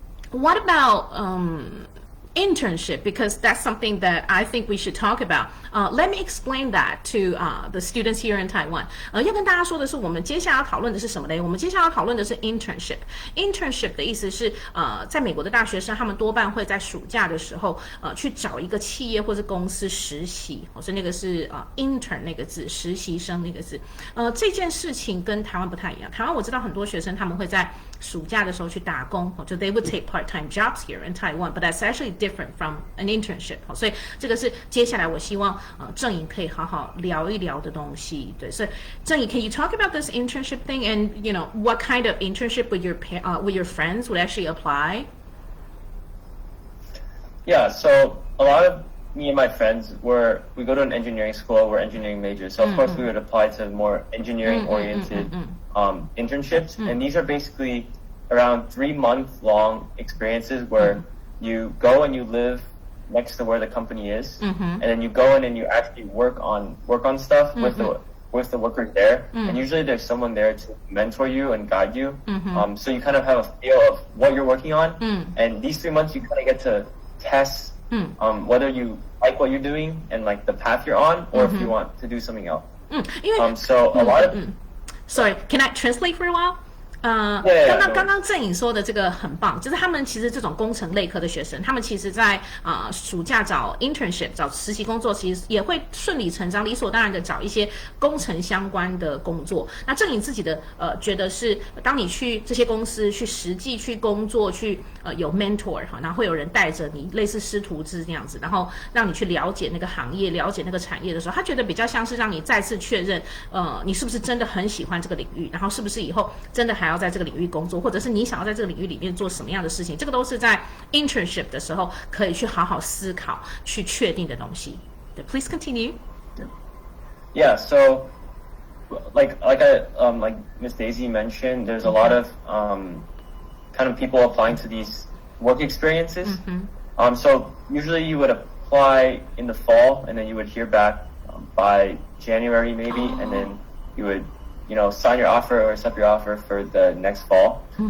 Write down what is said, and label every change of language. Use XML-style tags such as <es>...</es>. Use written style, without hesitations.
<en>What about internship? Because that's something that I think we should talk about. Let me explain that to the students here in Taiwan.</en> <zh>要跟大家说的是，我们接下来要讨论的是什么呢？我们接下来要讨论的是 internship. Internship 的意思是，在美国的大学生，他们多半会在暑假的时候，去找一个企业或是公司实习。所以那个是intern 那个字，实习生那个字。这件事情跟台湾不太一样。台湾我知道很多学生他们会在暑假的时候去打工，就</zh> <en>they would take part-time jobs here in Taiwan, but that's actually different from an internship.</en> <zh>所以这个是接下来我希望郑颖可以好好聊一聊的东西。对，所以</zh> <en>郑颖 ，can you talk about this internship thing and what kind of internship with your friends would actually apply? Yeah, so a lot of me and my friends we go to an engineering school, we're engineering majors, so of course we would apply to more engineering oriented internships, and these are basically around 3-month-long experiences where you go and you live next to where the company is, and then you go in and you actually work on stuff with the workers there, and usually there's someone there to mentor you and guide you, so you kind of have a feel of what you're working on, and these 3 months you kind of get to test whether you like what you're doing and like the path you're on, or if you want to do something else. So a lot of Sorry, can I translate for a while?</en> <zh>刚刚郑颖说的这个很棒，就是他们其实这种工程类科的学生，他们其实在暑假找 internship 找实习工作，其实也会顺理成章、理所当然的找一些工程相关的工作。那郑颖自己的觉得是，当你去这些公司去实际去工作，去有 mentor 然后会有人带着你，类似师徒制这样子，然后让你去了解那个行业、了解那个产业的时候，他觉得比较像是让你再次确认，你是不是真的很喜欢这个领域，然后是不是以后真的还要在这个领域工作，或者是你想要在这个领域里面做什么样的事情，这个都是在 internship 的时候可以去好好思考、去确定的东西。</zh> <en>Please continue. Yeah, so like Miss Daisy mentioned, there's a lot of kind of people applying to these work experiences. So usually you would apply in the fall, and then you would hear back by January maybe, and then you would sign your offer or accept your offer for the next fall.</en>